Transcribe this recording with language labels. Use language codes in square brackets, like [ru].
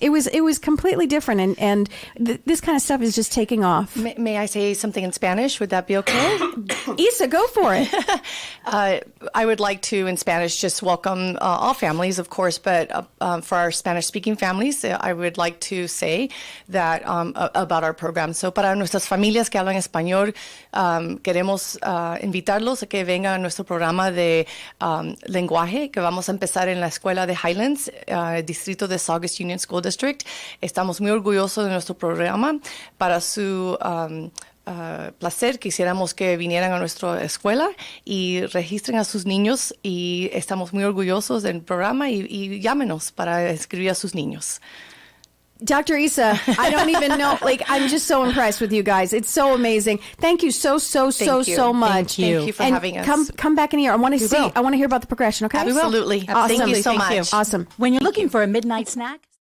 [en] It was completely different. And this kind of stuff is just taking off. May I say something in Spanish? Would that be okay? Isa, go for it. I would like to, in Spanish, just welcome all families, of course, but for our Spanish-speaking families, I would like to say that about our program. [es] So, para nuestras familias que hablan español, queremos invitarlos a que vengan a nuestro programa de lenguaje, que vamos a empezar en la escuela de Highlands, distrito de Saugus Union School District. Estamos muy orgullosos de nuestro programa. Para su placer, quisiéramos que vinieran a nuestra escuela y registren a sus niños, y estamos muy orgullosos del programa, y llámenos para inscribir a sus niños. [en] Dr. Isa, I don't even know. I'm just so impressed with you guys. It's so amazing. Thank you so much. Thank you for having us. Come back in here. I want to hear about the progression. Okay. Absolutely. Awesome. Thank you so much. Awesome. When you're looking for a midnight snack,